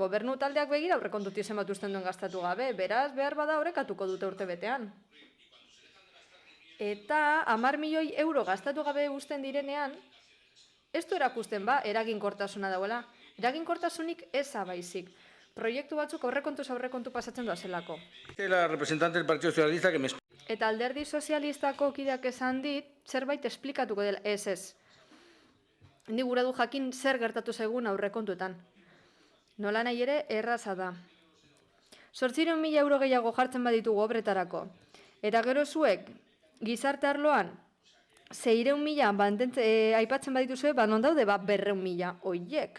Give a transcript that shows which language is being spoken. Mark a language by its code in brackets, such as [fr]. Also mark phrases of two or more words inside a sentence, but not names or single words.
[eu] Gobernu taldeak begira aurrekontutik zenbat usten duen gastatu gabe, beraz behar bada horrekatuko dute urte betean. Eta 10 milioi euro gastatu gabe usten direnean, ez du erakusten eraginkortasuna dauela. Eraginkortasunik eza baizik. Proiektu batzuk aurrekontu pasatzen doazelako. [es] La representante del Partido Socialista que me... [eu] Eta Alderdi Sozialistako kideak esan dit, zerbait esplikatuko dela, ez. Ni gura du jakin zer gertatu zaigun aurrekontuetan. Nola nahi ere, erraza da. 800.000 euro gehiago jartzen baditugu obretarako. Eta gero zuek, gizarte arloan, 600.000 aipatzen badituzue, non daude 200.000 oiek.